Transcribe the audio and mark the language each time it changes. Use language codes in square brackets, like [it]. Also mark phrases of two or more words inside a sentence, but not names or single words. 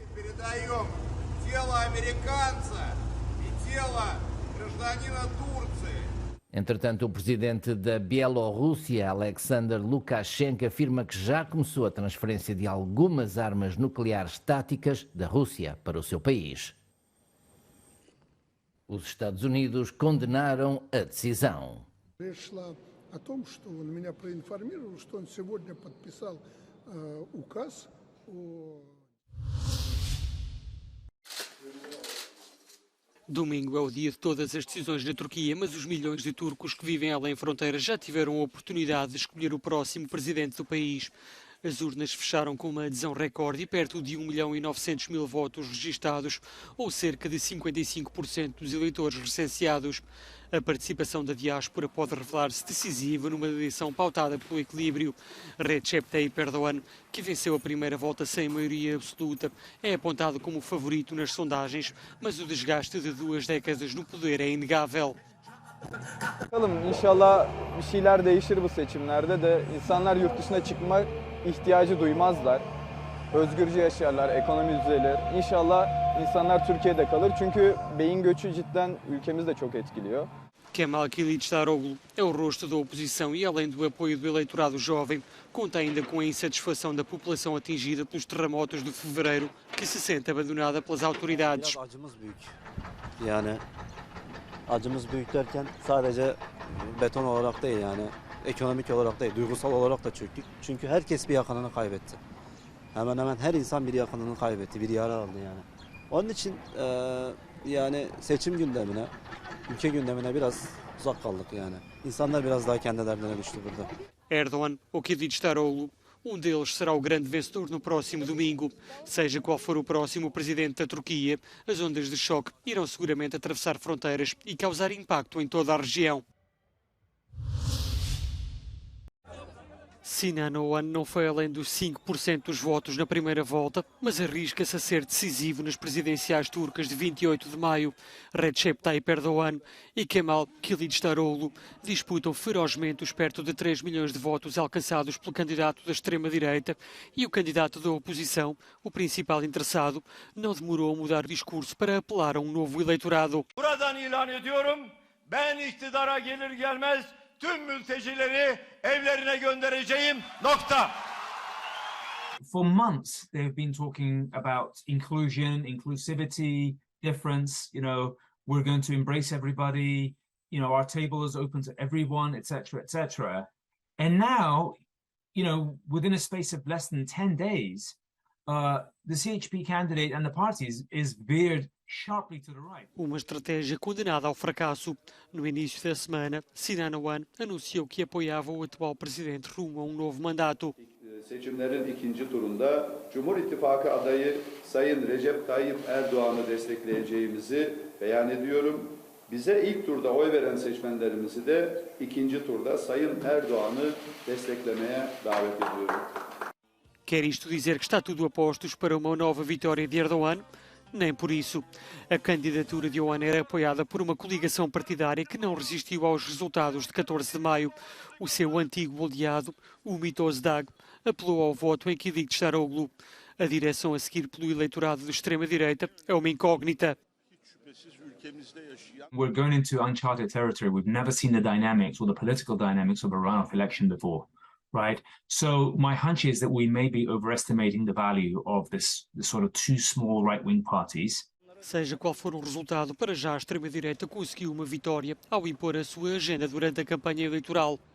[pt] Entretanto, o presidente da Bielorrússia, Alexander Lukashenko, afirma que já começou a transferência de algumas armas nucleares táticas da Rússia para o seu país. Os Estados Unidos condenaram a decisão. [ru] О том, что он меня проинформировал, что он сегодня подписал указ о... [pt] Domingo é o dia de todas as decisões na Turquia, mas os milhões de turcos que vivem além fronteiras já tiveram a oportunidade de escolher o próximo presidente do país. As urnas fecharam com uma adesão recorde e perto de 1.900.000 votos registados, ou cerca de 55% dos eleitores recenseados. A participação da diáspora pode revelar-se decisiva numa eleição pautada pelo equilíbrio. Recep Tayyip Erdogan, que venceu a primeira volta sem maioria absoluta, é apontado como favorito nas sondagens, mas o desgaste de 2 décadas no poder é inegável. [tr] Bakalım inşallah bir şeyler değişir bu seçimlerde de insanlar yurt dışına çıkma ihtiyacı duymazlar. Özgürce yaşarlar, ekonomi düzelir. İnşallah insanlar Türkiye'de kalır çünkü beyin göçü cidden ülkemizi de çok etkiliyor. [pt] Kemal Kılıçdaroğlu é o rosto da oposição e, além do apoio do eleitorado jovem, conta ainda com a insatisfação da população atingida pelos terremotos de fevereiro, que se sente abandonada pelas autoridades. [tr] Acımız büyük derken sadece beton olarak değil yani ekonomik olarak değil, duygusal olarak da çöktük. Çünkü herkes bir yakınını kaybetti. Hemen hemen her insan bir yakınını kaybetti, bir yara aldı yani. Onun için yani seçim gündemine, ülke gündemine biraz uzak kaldık yani. İnsanlar biraz daha kendi derdine düştü burada. [pt] Erdogan ou Kılıçdaroğlu, deles será o grande vencedor no próximo domingo. Seja qual for o próximo presidente da Turquia, as ondas de choque irão seguramente atravessar fronteiras e causar impacto em toda a região. Sinan Oğan não foi além dos 5% dos votos na primeira volta, mas arrisca-se a ser decisivo nas presidenciais turcas de 28 de maio. Recep Tayyip Erdogan e Kemal Kılıçdaroğlu disputam ferozmente os perto de 3 milhões de votos alcançados pelo candidato da extrema-direita e o candidato da oposição, o principal interessado, não demorou a mudar o discurso para apelar a novo eleitorado. [tr] Buradan ilan ediyorum, ben iktidara gelir gelmez tüm mültecileri evlerine göndereceğim. Nokta. [en] For months, they've been talking about inclusion, inclusivity, difference. You know, we're going to embrace everybody. You know, our table is open to everyone, etc., etc. And now, you know, within a space of less than 10 days, the CHP candidate and the parties is veered sharply to the right. [pt] Uma estratégia condenada ao fracasso. No início da semana, Sinan Oğan anunciou que apoiava o atual presidente rumo a novo mandato. [tr] Seçimlerin ikinci turunda Cumhur İttifakı adayı Sayın Recep Tayyip Erdoğan'ı destekleyeceğimizi beyan ediyorum. Bize ilk turda oy veren seçmenlerimizi de ikinci turda Sayın Erdoğan'ı desteklemeye davet ediyorum. [pt] Quer isto dizer que está tudo a postos para uma nova vitória de Erdogan? Nem por isso. A candidatura de Iohanna era apoiada por uma coligação partidária que não resistiu aos resultados de 14 de maio. O seu antigo aliado, o Mitozdag, apelou ao voto em Kılıçdaroğlu. A direção a seguir pelo eleitorado de extrema-direita é uma incógnita. [en] We're going into uncharted territory. We've never seen the dynamics or the political dynamics of a runoff election before, right? So my hunch is that we may be overestimating the value of this sort of two small right-wing parties. [pt] Seja qual for o resultado, para já a extrema-direita conseguiu uma vitória ao impor a sua agenda durante a campanha eleitoral.